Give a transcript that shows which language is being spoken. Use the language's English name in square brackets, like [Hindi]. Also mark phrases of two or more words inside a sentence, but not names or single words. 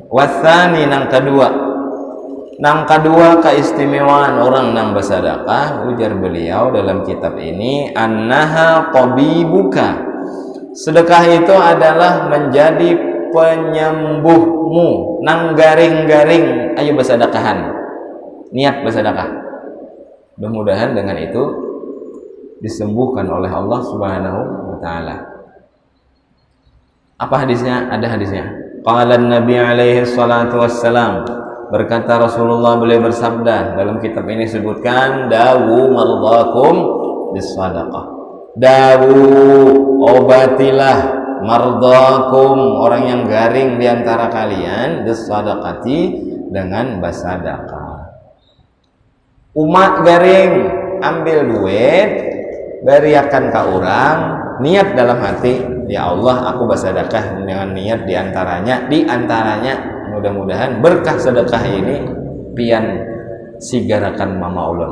[Banjar] Wasani nang kedua keistimewaan orang nang bersedekah, ujar beliau dalam kitab ini, [Arabic] أنها طبيبك, [Banjar] Sedekah itu adalah menjadi penyembuhmu. Nang garing-garing ayo bersedekahan. [Indonesian] Niat bersedekah. Mudah-mudahan dengan itu disembuhkan oleh Allah [Arabic] سبحانه وتعالى. [Indonesian] Apa hadisnya? Ada hadisnya. [Arabic] قال النبي عليه الصلاة والسلام, [Indonesian] berkata Rasulullah, beliau bersabda, dalam kitab ini sebutkan [Arabic] داووا مرضاكم بالصدقة. [Indonesian] Dawu, obatilah mardakum, orang yang garing di antara kalian, bisadaqati, dengan bersedekah. [Banjar] Umat garing, ambil duit, beriakan ke orang, niat dalam hati, ya Allah aku bersedekah dengan niat diantaranya mudah-mudahan berkah sedekah ini pian sigarakan mama ulun.